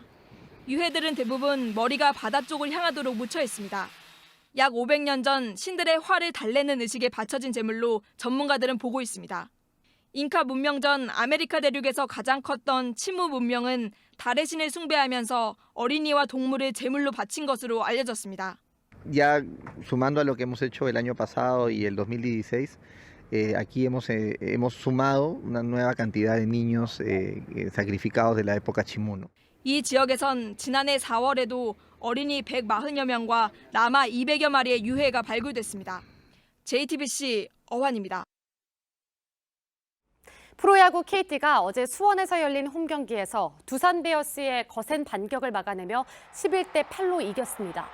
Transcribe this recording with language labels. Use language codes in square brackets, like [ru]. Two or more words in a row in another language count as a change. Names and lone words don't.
[ko] 유해들은 대부분 머리가 바다 쪽을 향하도록 묻혀 있습니다. 약 500년 전 신들의 화를 달래는 의식에 바쳐진 제물로 전문가들은 보고 있습니다. 잉카 문명 전 아메리카 대륙에서 가장 컸던 치무 문명은 달의 신을 숭배하면서 어린이와 동물을 제물로 바친 것으로 알려졌습니다. [es] Ya sumando a lo que hemos hecho el año pasado y el 2016, aquí hemos sumado una nueva cantidad de niños sacrificados de la época chimuno. [ko] 이 지역에선 지난해 4월에도 어린이 140여 명과 라마 200여 마리의 유해가 발굴됐습니다. JTBC 어환입니다. 프로야구 KT가 어제 수원에서 열린 홈경기에서 두산 베어스의 거센 반격을 막아내며 11대 8로 이겼습니다.